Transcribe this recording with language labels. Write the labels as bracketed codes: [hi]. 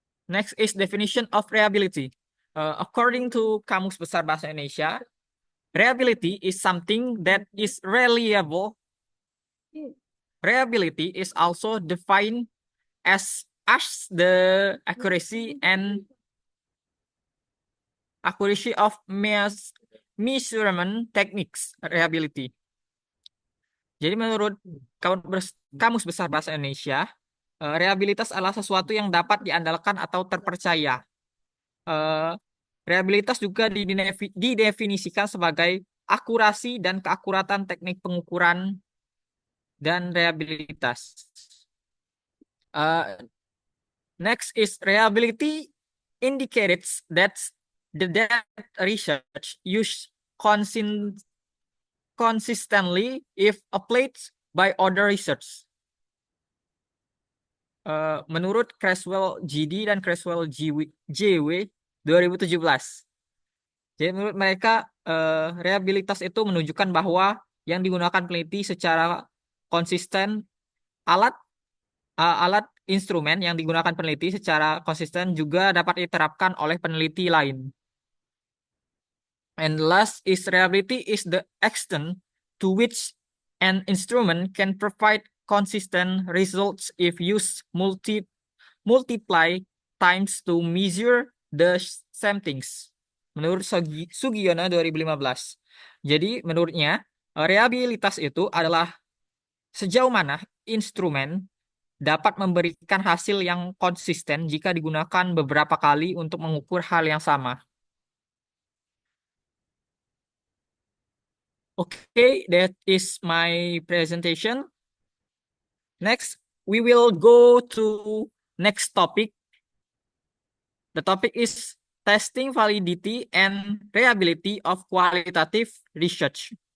[en] Next is definition of reliability. According to Kamus Besar Bahasa Indonesia, reliability is something that is reliable. Reliability is also defined as the accuracy of measurement techniques. Reliability. [id] Jadi menurut Kamus Besar Bahasa Indonesia, reliabilitas adalah sesuatu yang dapat diandalkan atau terpercaya. Reliabilitas juga didefinisikan sebagai akurasi dan keakuratan teknik pengukuran dan reliabilitas. [en] Next is reliability indicates that the data research used consistently if applied by other research. [id] Menurut Creswell GD dan Creswell JW 2017. Jadi menurut mereka reliabilitas itu menunjukkan bahwa yang digunakan peneliti secara konsisten alat instrumen yang digunakan peneliti secara konsisten juga dapat diterapkan oleh peneliti lain. [en] And last is reliability is the extent to which an instrument can provide consistent results if used multiply times to measure the same things. [id] Menurut Sugiono 2015. Jadi menurutnya reliabilitas itu adalah sejauh mana instrumen dapat memberikan hasil yang konsisten jika digunakan beberapa kali untuk mengukur hal yang sama. [en] Okay, that is my presentation. Next, we will go to next topic. The topic is testing validity and reliability of qualitative research.